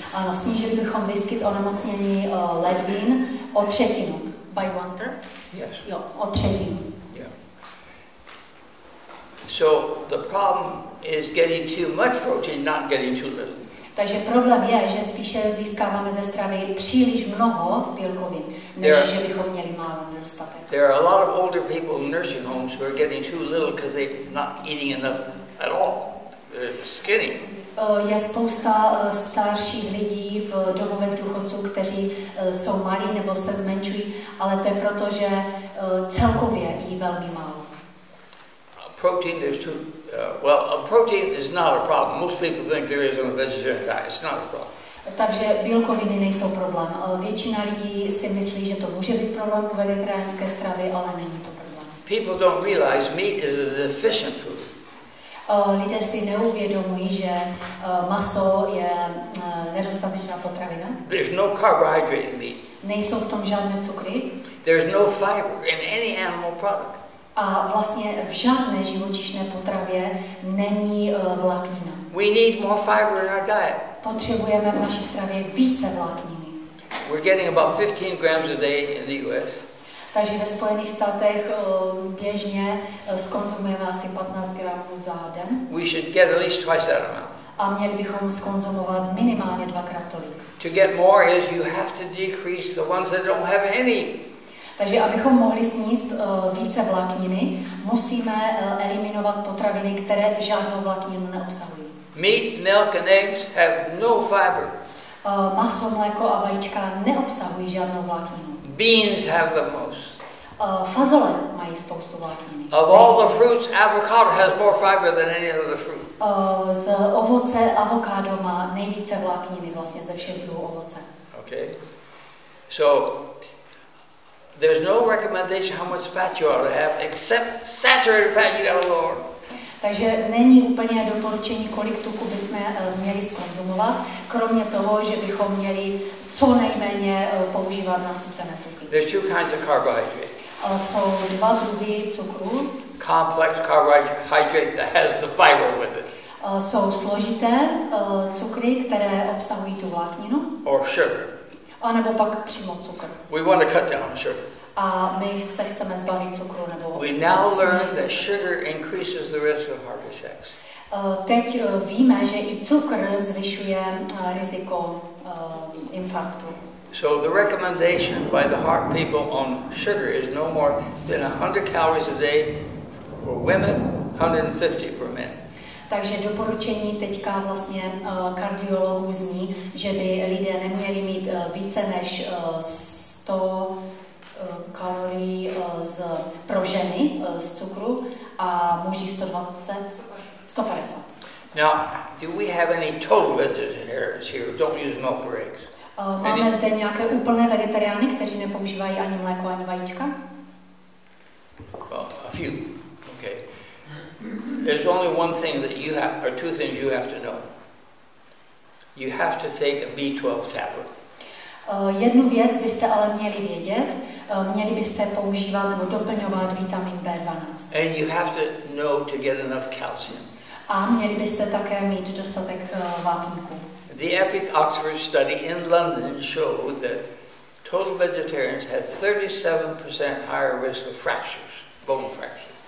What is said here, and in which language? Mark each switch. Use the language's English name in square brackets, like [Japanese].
[Czech] Ano, snížili bychom výskyt onemocnění ledvin o 1/3. [English] By 1/3? Yes. [Czech] Jo, o 1/3. [English] Yeah. So the problem is getting too much protein, not getting too little. [Czech] Takže problém je, že spíše získáváme ze stravy příliš mnoho bílkovin, než že bychom měli málo nedostatek. [English] There are a lot of older people in nursing homes who are getting too little because they're not eating enough at all. They're skinny. [Czech] Je spousta starších lidí v domovech důchodců, kteří jsou malí nebo se zmenšují, ale to je proto, že celkově jí velmi málo. [English] Protein, there's two. Protein is not a problem. Most people think there is on a vegetarian diet. It's not a problem. [Czech] Takže bílkoviny nejsou problém. Většina lidí si myslí, že to může být problém u vegetariánské stravy, ale není to problém. [English] People don't realize meat is a deficient food. [Czech] Lidé si neuvědomují, že maso je nedostatečná potravina. [English] There's no carbohydrate in meat. [Czech] Nejsou v tom žádné cukry. [English] There's no fiber in any animal product. [Czech] A vlastně v žádné živočišné potravě není vláknina. [English] We need more fiber in our diet. [Czech] Potřebujeme v naší stravě více vlákniny. [English] We're getting about 15 grams a day in the US. [Czech] Takže ve Spojených státech běžně zkonzumujeme asi 15 gramů za den. [English] We should get at least twice that amount. [Czech] A měli bychom zkonzumovat minimálně 2krát tolik. [English] To get more is you have to decrease the ones that don't have any [Czech] Takže abychom mohli sníst více vlákniny, musíme eliminovat potraviny, které žádnou vlákninu neobsahují. [English] Meat, milk and eggs have no fiber. [Czech] Maso, mléko a vajíčka neobsahují žádnou vlákninu. [English] Beans have the most. [Czech] Fazole mají spoustu vlákniny. [English] Of all the fruits, avocado has more fiber than any other fruit. [Czech] Z ovoce avokádo má nejvíce vlákniny vlastně ze všech druhů ovoce. [English] Okay. So there's no recommendation how much fat you ought to have, except saturated fat you gotta lower. [Czech] Takže není úplně doporučení, kolik tuku bychom měli zkonzumovat, kromě toho, že bychom měli co nejméně používat nasycené tuky. [English] There's two kinds of carbohydrate. [Czech] Jsou dva druhy cukru. [English] Complex carbohydrate that has the fiber with it. [Czech] Jsou složité cukry, které obsahují tu vlákninu. [English] Or sugar. [Czech] A nebo pak přímo cukr. [English] We want to cut down on sugar. [Czech] A my se chceme zbavit cukru nebo. [English] We now learn that sugar increases the risk of heart attacks. [Czech] Teď víme, že i cukr zvyšuje riziko infarktu. [English] So the recommendation by the heart people on sugar is no more than 100 calories a day for women, 150 for men. [Czech] Takže doporučení teďka vlastně kardiologů zní, že by lidé neměli mít více než 100 kalorií pro ženy z cukru a muži 150. [English] Now, do we have any total vegetarians here who don't use milk or eggs? [Czech] Máme zde nějaké úplné vegetariány, kteří nepoužívají ani mléko, ani vajíčka? [English] Well, a few. Okay. There's only one thing that you have, or two things you have to know. You have to take a B12 tablet. [Czech] Jednu věc byste ale měli vědět, měli byste používat nebo doplňovat vitamin B12. [English] And you have to know to get enough calcium. [Czech] A měli byste také mít dostatek vápníku. [English] The EPIC Oxford study in London showed that total vegetarians had 37% higher risk of fractures, bone fractures.